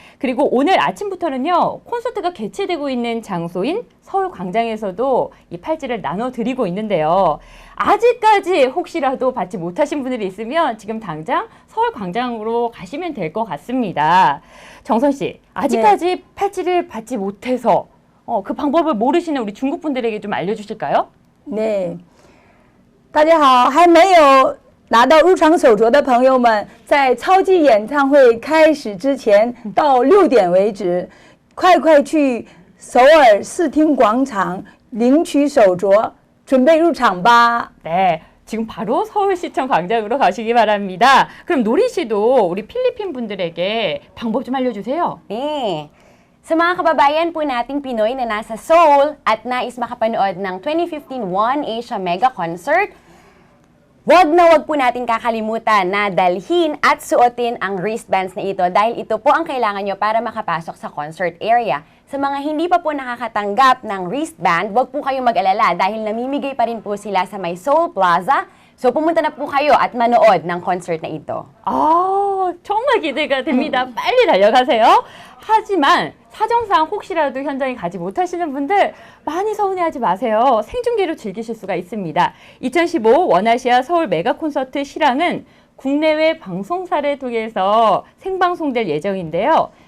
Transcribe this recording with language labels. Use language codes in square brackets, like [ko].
[ko] 그리고 오늘 아침부터는요, 콘서트가 개최되고 있는 장소인 서울광장에서도 이 팔찌를 나눠드리고 있는데요. 아직까지 혹시라도 받지 못하신 분들이 있으면 지금 당장 서울광장으로 가시면 될 것 같습니다. 정선 씨, 아직까지 팔찌를 받지 못해서 그 방법을 모르시는 우리 중국 분들에게 좀 알려주실까요? [zh] 对，大家好，还没有拿到入场手镯的朋友们，在超级演唱会开始之前到6点为止，快去首尔视听广场领取手镯，准备入场吧。 [ko] 네, 지금 바로 서울시청 광장으로 가시기 바랍니다. 그럼 노리 씨도 우리 필리핀 분들에게 방법 좀 알려주세요. 네. [tl] Sa mga kababayan po nating Pinoy na nasa Seoul at nais makapanood ng 2015 One Asia Mega Concert, wag po natin kakalimutan na dalhin at suotin ang wristbands na ito dahil ito po ang kailangan nyo para makapasok sa concert area. Sa mga hindi pa po nakakatanggap ng wristband, wag po kayong mag-alala dahil namimigay pa rin po sila sa may Seoul Plaza. So pumunta na po kayo at manood ng concert na ito. [ko] 정말 기대가 됩니다. 빨리 달려가세요. 하지만 사정상 혹시라도 현장에 가지 못하시는 분들 많이 서운해하지 마세요. 생중계로 즐기실 수가 있습니다. 2015 원아시아 서울 메가 콘서트 실황은 국내외 방송사를 통해서 생방송될 예정인데요.